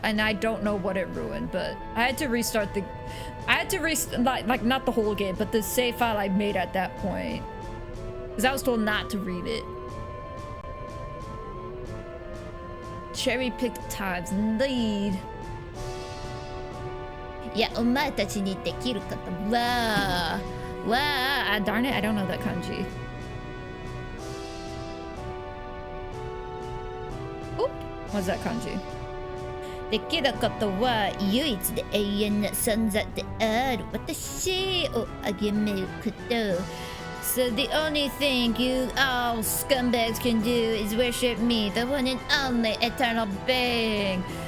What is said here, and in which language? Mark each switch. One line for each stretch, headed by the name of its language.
English: And I don't know what it ruined, but I had to restart the. I had to like not the whole game, but the save file I made at that point, because I was told not to read it. Cherry picked times, indeed.
Japanese: いやお前たちにできることは
English: Darn it, I don't know that kanji. Oop, what's that kanji?
Japanese: できることは唯一で永遠な存在である私を崇めること
English: So the only thing you all scumbags can do is worship me, the one and only eternal being.